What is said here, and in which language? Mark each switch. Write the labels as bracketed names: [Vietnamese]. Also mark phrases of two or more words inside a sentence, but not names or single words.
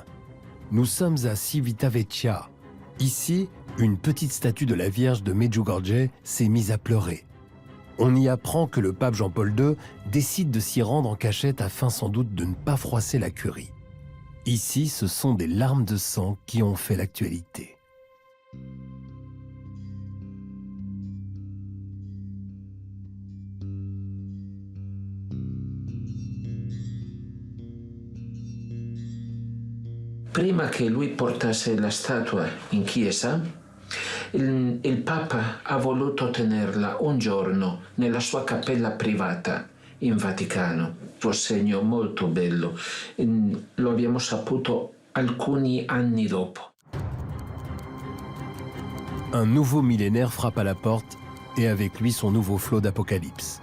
[French] Nous sommes à Civitavecchia. Ici, une petite statue de la Vierge de Medjugorje s'est mise à pleurer. On y apprend que le pape Jean-Paul II décide de s'y rendre en cachette afin sans doute de ne pas froisser la curie. Ici, ce sont des larmes de sang qui ont fait l'actualité. [Italian] Prima che lui portasse la statua in chiesa, il Papa ha voluto tenerla un giorno nella sua cappella privata in Vaticano. Un segno molto bello. Lo abbiamo saputo alcuni anni dopo. [French] Un nouveau millénaire frappe à la porte et avec lui son nouveau flot d'apocalypse.